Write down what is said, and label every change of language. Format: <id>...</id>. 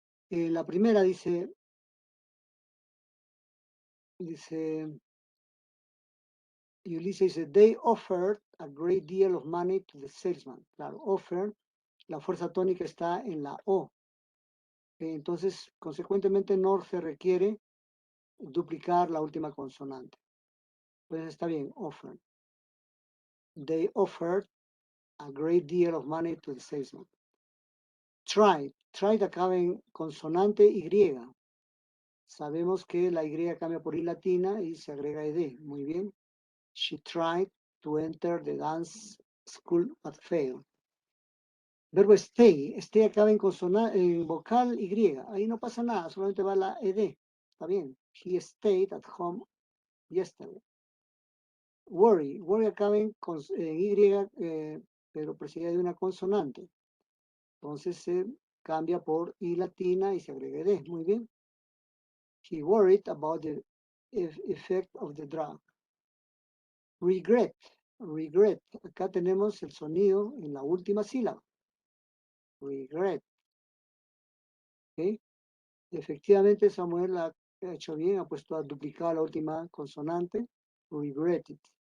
<es>La primera dice, Ulises dice,</es> <en>they offered a great deal of money to the salesman.</en> <es>Claro, offer, la fuerza tónica está en la O. Entonces, consecuentemente, no se requiere duplicar la última consonante. Pues está bien, offer.</es> <en>They offered a great deal of money to the salesman.</en> <es>Tried. Tried acaba en consonante Y. Sabemos que la Y cambia por I latina y se agrega ED. Muy bien.</es> <en>She tried to enter the dance school but failed.</en> <es>Verbo stay. Stay acaba en vocal Y. Ahí no pasa nada, solamente va la ED. Está bien.</es> <en>He stayed at home yesterday. Worry.</en> <es>Worry acaba en Y, pero precedida de una consonante. Entonces se cambia por I latina y se agrega ED. Muy bien.</es> <en>He worried about the effect of the drug. Regret. Regret.</en> <es>Acá tenemos el sonido en la última sílaba. Regret. ¿Okay? Efectivamente, Samuel ha hecho bien, ha puesto a duplicar la última consonante.</es> <en>Regret it.</en>